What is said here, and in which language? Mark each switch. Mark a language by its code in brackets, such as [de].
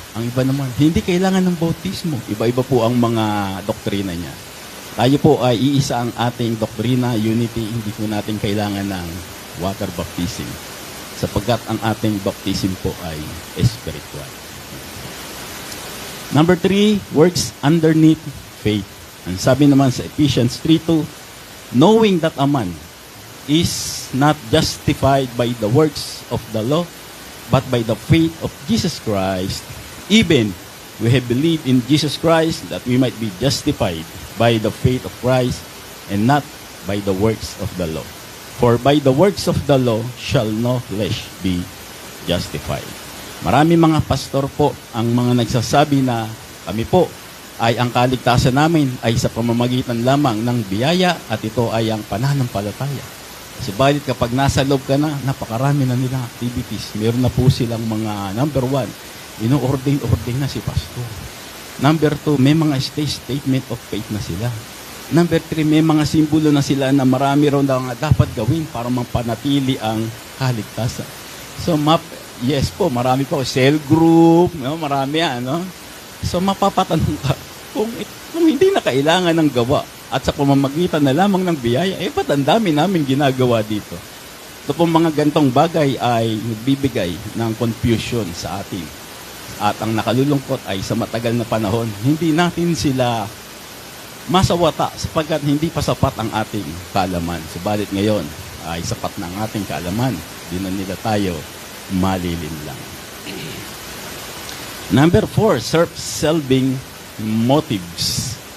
[tl] Ang iba naman, hindi kailangan ng bautismo. Iba-iba po ang mga doktrina niya. Tayo po ay iisa ang ating doktrina, unity, hindi po natin kailangan ng water baptism. Sapagkat ang ating baptism po ay spiritual. [en] Number 3, works underneath faith. [tl] Ang sabi naman sa [en] Ephesians 3:2, knowing that a man is not justified by the works of the law, but by the faith of Jesus Christ, even we have believed in Jesus Christ that we might be justified by the faith of Christ and not by the works of the law. For by the works of the law shall no flesh be justified. [tl] Marami mga pastor po ang mga nagsasabi na kami po ay ang kaligtasan namin ay sa pamamagitan lamang ng biyaya at ito ay ang pananampalataya. Subalit kapag nasa loob ka na, napakarami na nilang activities. Meron na po silang mga, number 1, ino-ordain na si pastor. Number 2, may mga statement of faith na sila. Number 3, may mga simbolo na sila na marami rin na dapat gawin para mapanatili ang kaligtasan. So, yes po, marami po. Cell group, marami yan. No? So, mapapatanong ka, kung hindi na kailangan ng gawa at sa pamamagitan na lamang ng biyaya, ba't ang dami namin ginagawa dito? Ito pong mga gantong bagay ay nagbibigay ng confusion sa atin. At ang nakalulungkot ay sa matagal na panahon, hindi natin sila masawata sapagkat hindi pa sapat ang ating kaalaman. Subalit ngayon ay sapat na ang ating kaalaman. Di na nila tayo malilin lang. [en] Number 4, self-serving motives.